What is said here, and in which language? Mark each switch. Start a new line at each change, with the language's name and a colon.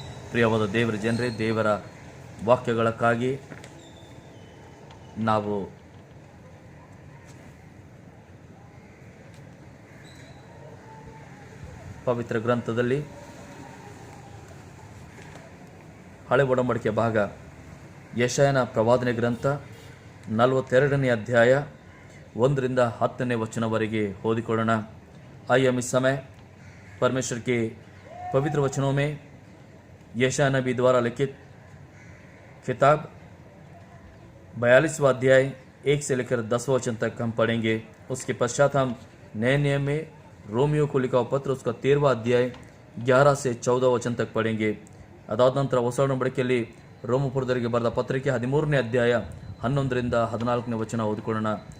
Kannada: ಪ್ರಿಯವಾದ ದೇವರ ಜನರೇ, ದೇವರ ವಾಕ್ಯಗಳಕ್ಕಾಗಿ ನಾವು ಪವಿತ್ರ ಗ್ರಂಥದಲ್ಲಿ ಹಳೆ ಒಡಂಬಡಿಕೆ ಭಾಗ ಯೆಶಾಯನ ಪ್ರವಾದನೆ ಗ್ರಂಥ 42ನೇ ಅಧ್ಯಾಯ 1ರಿಂದ 10ನೇ ವಚನವರೆಗೆ ಓದಿಕೊಳ್ಳೋಣ.
Hindi: इस समय परमेश्वर के पवित्र वचनों में यशायाह नबी द्वारा लिखित किताब 42वां अध्याय 1 से लेकर 10वां वचन तक हम पढ़ेंगे. उसके पश्चात हम नए नियम में रोमियो को लिखा हुआ पत्र उसका 13वां अध्याय 11 से 14 वचन तक पढ़ेंगे.
Kannada: ಅದಾದ ನಂತರ ಹೊಸ ಒಡಂಬಡಿಕೆಯಲ್ಲಿ ರೋಮಪುರದವರಿಗೆ ಬರೆದ ಪತ್ರಿಕೆ 13ನೇ ಅಧ್ಯಾಯ 11ರಿಂದ 14ನೇ ವಚನ ಓದಿಕೊಳ್ಳೋಣ.